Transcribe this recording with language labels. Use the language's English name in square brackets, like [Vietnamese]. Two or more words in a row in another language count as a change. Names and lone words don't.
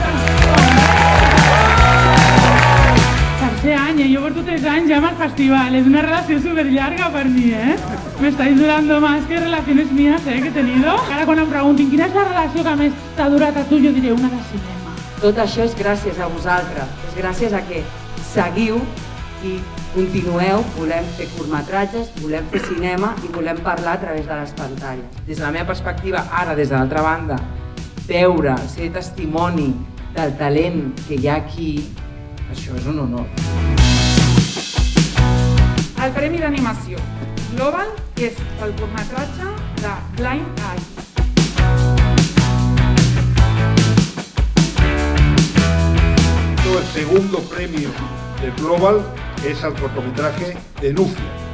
[Catalan] Tercer any, yo porto 3 anys ja amb el festival, és una relació superllarga per mi, [Spanish] Me estáis durando más que relaciones mías, que he tenido. [Catalan] Ara quan em preguntin quina és la relació que més t'ha durat a tu, jo diré una de cinema. Tot això és gràcies a vosaltres, és gràcies a que seguiu i continueu, volem fer curtmetratges, volem fer cinema i volem parlar a través de les pantalles. Des de la meva perspectiva, ara, des de l'altra banda, veure, ser testimoni del talent que hi ha aquí, això és un honor. El Premi d'Animació Global és el curtmetratge de Blind Eye. [Spanish] El segundo premio de Global es al cortometraje de Nufia.